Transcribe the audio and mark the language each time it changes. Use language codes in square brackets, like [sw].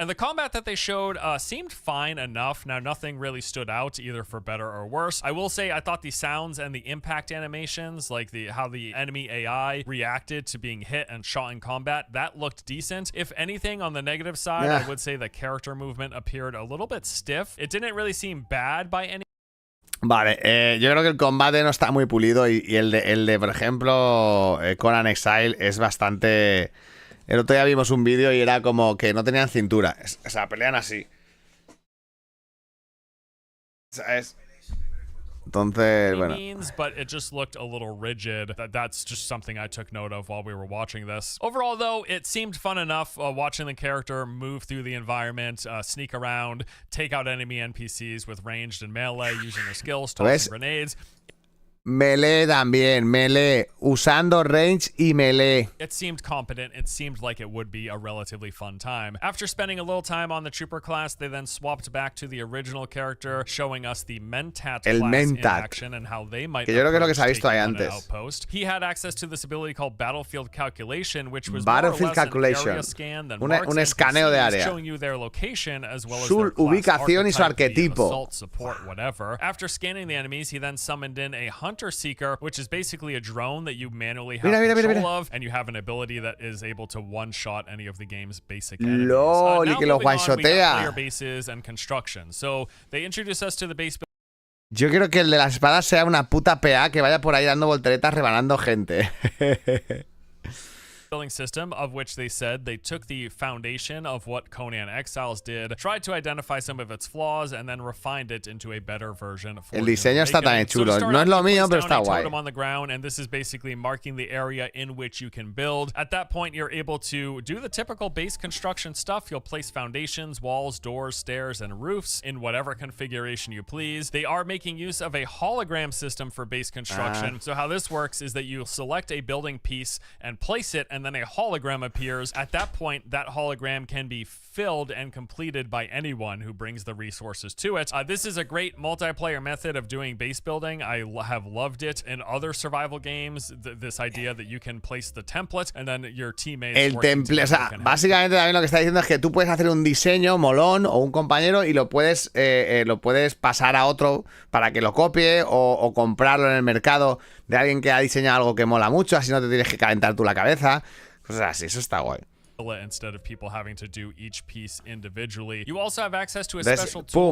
[en] And the combat that they showed seemed fine enough. Now, nothing really stood out either for better or worse. I will say I thought the sounds and the impact animations, like how the enemy AI reacted to being hit and shot in combat, that looked decent. If anything, on the negative side, I would say the character movement appeared a little bit stiff. It didn't really seem bad by any. [es] Vale, yo creo que el combate no está muy pulido y el de por ejemplo, Conan Exile es bastante... El otro día vimos un vídeo y era como que no tenían cintura. O sea, pelean así. ¿Sabes? Entonces, bueno. [en] But it just looked a little rigid. That's just something I took note of while we were watching this. Overall, though, it seemed fun enough watching the character move through the environment, sneak around, take out enemy NPCs with ranged and melee, using their skills, tossing grenades. [es] Melee también, melee, usando range y melee. [en] It seemed competent. It seemed like it would be a relatively fun time. After spending a little time on the trooper class, they then swapped back to the original character, showing us the Mentat class in action and how they might [es] que yo creo que es lo que se ha visto ahí antes. [en] Outpost. He had access to this ability called Battlefield Calculation, which was Battlefield Calculation. Area scan than [es] Un escaneo de área. [en] showing you their location as well as [es] su [en] their class [es] ubicación y su arquetipo. [en] Assault, support, whatever. After scanning the enemies, he then summoned in a Hunter Seeker, which is basically a drone that you manually have control of, and you have an ability that is able to one-shot any of the game's basic enemies. [es] LOL, y que lo [en] we got [es] one-shotea. [en] player bases and construction. So they introduce us to the base. [es] Yo quiero que el de las espadas sea una puta PA que vaya por ahí dando volteretas rebanando gente. [en] Building system, of which they said they took the foundation of what Conan Exiles did, tried to identify some of its flaws, and then refined it into a better version. [es] El diseño está también chulo. No es lo mío, pero está guay. [en] On the ground, and this is basically marking the area in which you can build. At that point, you're able to do the typical base construction stuff. You'll place foundations, walls, doors, stairs, and roofs in whatever configuration you please. They are making use of a hologram system for base construction. So how this works is that you select a building piece and place it, and then a hologram appears. At that point, that hologram can be filled and completed by anyone who brings the resources to it. This is a great multiplayer method of doing base building. I have loved it in other survival games. This idea that you can place the template and then your teammates. [es] El template, o sea, básicamente también lo que está diciendo es que tú puedes hacer un diseño molón o un compañero y lo puedes pasar a otro para que lo copie o comprarlo en el mercado de alguien que ha diseñado algo que mola mucho, así no te tienes que calentar tú la cabeza. Cosas así, eso está guay. [en] Instead of people having to do each piece individually. You also have access to a special tool